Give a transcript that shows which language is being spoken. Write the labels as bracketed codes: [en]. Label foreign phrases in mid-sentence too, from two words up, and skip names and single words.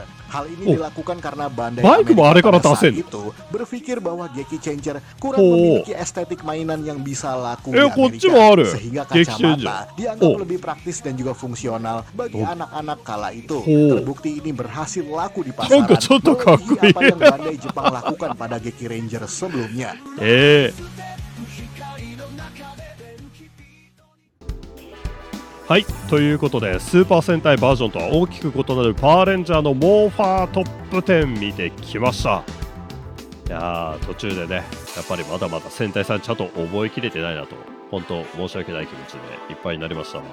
[id] Hal ini dilakukan karena Bandai Amerika pada saat itu berpikir bahwa Geki Changer kurang memiliki estetik mainan yang bisa laku di Amerika, sehingga kacamata dianggap lebih praktis dan juga fungsional bagi anak-anak kala itu. Terbukti ini berhasil laku di pasaran, melebihi apa yang Bandai Jepang lakukan pada Geki Ranger sebelumnya. [ja] はい、ということでスーパー戦隊バージョンとは大きく異なるパワーレンジャーのモーファートップ10見てきました。いやー途中でねやっぱりまだまだ戦隊さんちゃんと覚えきれてないなと本当申し訳ない気持ちでいっぱいになりました。